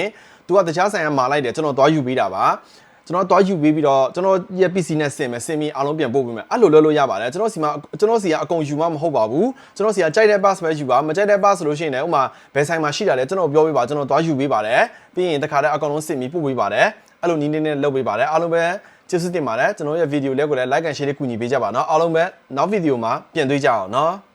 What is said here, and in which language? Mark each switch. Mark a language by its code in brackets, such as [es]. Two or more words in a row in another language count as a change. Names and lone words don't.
[my] သူကတခြားဆိုင်ကမှာလိုက်တယ်ကျွန်တော်တွားယူပေးတာပါကျွန်တော်တွားယူပေးပြီးတော့ကျွန်တော်ရဲ့ PC နဲ့ဆင်မယ်ဆင်ပြီးအားလုံးပြန်ပို့ပေးမယ်အဲ့လိုလုပ်လို့ရပါတယ်ကျွန်တော်စီကအကုန်ယူမှမဟုတ်ပါဘူးကျွန်တော်စီကကြိုက်တဲ့ pass ပဲယူပါမကြိုက်တဲ့ pass ဆိုလို့ရှိရင်လည်းဥမာဘယ်ဆိုင်မှာရှိတာလဲကျွန်တော်ပြောပေးပါကျွန်တော်တွားယူပေးပါတယ်ပြီးရင်တခါတည်းအကောင်လုံးဆင်ပြီးပို့ပေးပါတယ်အဲ့လိုနည်းနည်းနဲ့လုပ်ပေးပါတယ်အားလုံးပဲကျေးဇူးတင်ပါတယ်ကျွန်တော်ရဲ့ video လေးကိုလည်း [en] like and share [my] လေးကူညီပေးကြပါနော်အားလုံးပဲနောက် video မှာပြန်တွေ့ကြအောင်နော်